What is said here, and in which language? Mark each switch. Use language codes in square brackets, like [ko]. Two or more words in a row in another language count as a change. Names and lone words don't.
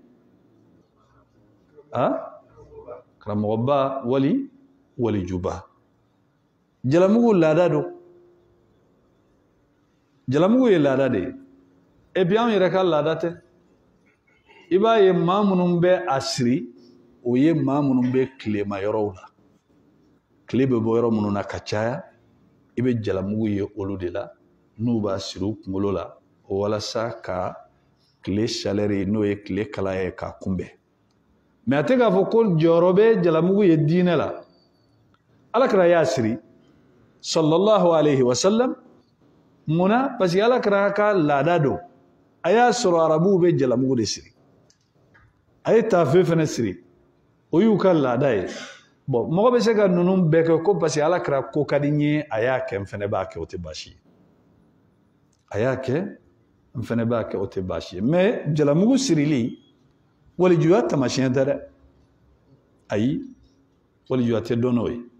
[bm] karamɔgɔba walijuba jalamugu laada don jalamugu ye laada de ye [fr] et puis [bm] an yɛrɛ ka laada tɛ i b'a ye maa minnu bɛ a siri o ye maa minnu bɛ tilema yɔrɔw la tile bɛ bɔ yɔrɔ minnu na ka caya i bɛ jalamugu ye olu de la n'u b'a siri u kunkolo la walasa ka tile chaleur n'o ye tile kalaya ye k'a kunbɛn mais a tɛ k'a fɔ ko jɔyɔrɔ bɛ jalamugu ye diinɛ la alakira y'a siri [ar] صلى الله عليه وسلم [bm] munna parce que alakira ka laada don a y'a sɔrɔ arabuw bɛ jalamugu de siri a ye taafe fana siri o y'u ka laada ye bon mɔgɔ bɛ se ka ninnu bɛɛ kɛ ko parce que alakira ko ka di n ye a y'a kɛ n fana b'a kɛ o tɛ baasi ye a y'a kɛ n fana b'a kɛ o tɛ baasi ye mais jalamugu sirili walijuya tamasiyɛn tɛ dɛ ayi walijuya tɛ dɔn n'o ye